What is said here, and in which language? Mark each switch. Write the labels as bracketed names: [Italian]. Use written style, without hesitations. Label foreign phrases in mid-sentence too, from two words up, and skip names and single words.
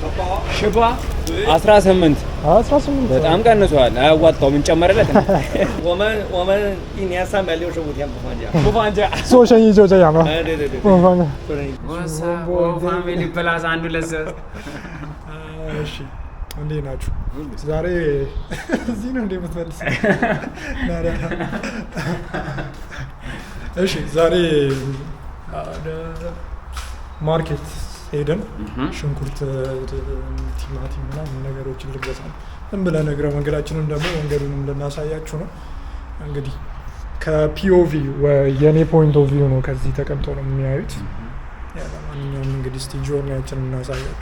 [Amharic] ሽባ 18በጣም ቀንሷል። አያዋጣውም እንጨመረለት ነው። [Chinese] 我们一年365天不放假。不放假。做生意就这样吧。对对对。不放假。做生意。 [English] 我 family plus 1 2 [Amharic] እሺ እንዴት ናችሁ? ዛሬ እዚህ ነው እንደምትመልስ እሺ ዛሬ ማርኬት ሄደን ሽንኩርት፣ ቲማቲም ምናምን ነገሮችን ልገዛ ነው። ዝም ብለን እግረ መንገዳችንን ደግሞ መንገዱንም ልናሳያችሁ ነው። እንግዲህ ከፒኦቪ የኔ [English] point of view [Amharic] ነው፣ ከዚህ ተቀምጠው ነው የሚያዩት። ማንኛውም እንግዲህ እስቲ ጆርኒያችንን እናሳያችሁ።